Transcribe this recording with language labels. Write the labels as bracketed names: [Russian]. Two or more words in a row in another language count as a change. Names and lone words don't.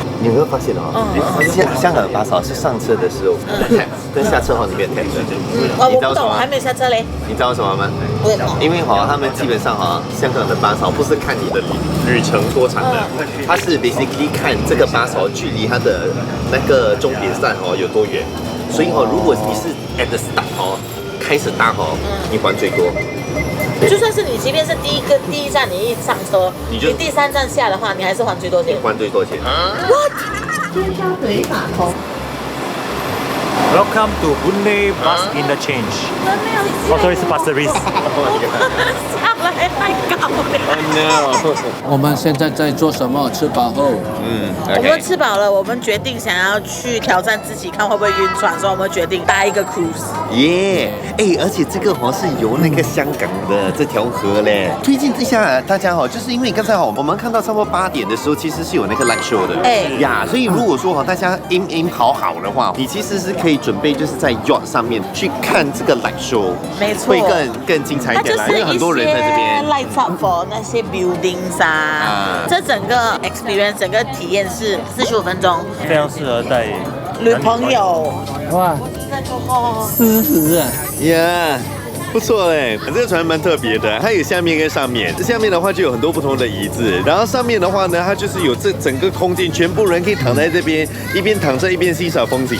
[Chinese] 你有沒有發現哦？香港的巴士是上車的時候跟下車後裡面 tax 的。我不懂，還沒下車嘞。你知道什麼嗎？因為他們基本上香港的巴士不是看你的旅程多長的，它是 basically 看這個巴士距離它的那個終點站有多遠。所以如果你是 [English] at the start [Chinese] 開始搭你還最多。就算是你，即便是第一站你一上車，你第3站下的話，你還是還最多錢。還最多錢。 What？ [English] Welcome to Boon-Lay Bus Interchange。sorry， [Chinese] 是 Pasir Ris。下來太高了。我們現在在做什麼？吃飽後，我們吃飽了，我們決定想要去挑戰自己，看會不會暈船，所以我們決定搭一個 cruise。耶！而且這個是由那個香港的這條河嘞，推薦一下大家就是因為剛才我們看到差不多8點的時候，其實是有那個 [English] light show [Chinese] 的。所以如果說大家 aim 好的話，你其實是可以準備就是在 yacht 上面去看這個 [English] light show， [Chinese] 沒錯，會更精彩一點啦，因為很多人在這邊 [English] light up for [Chinese] 那些 buildings 這整個 experience 整個體驗是45分鐘，非常適合帶女朋友。哇，40啊！不錯嘞，這個船蠻特別的，它有下面跟上面。下面的話就有很多不同的椅子，然後上面的話呢，它就是有這整個空間，全部人可以躺在這邊，一邊躺着一邊欣賞風景。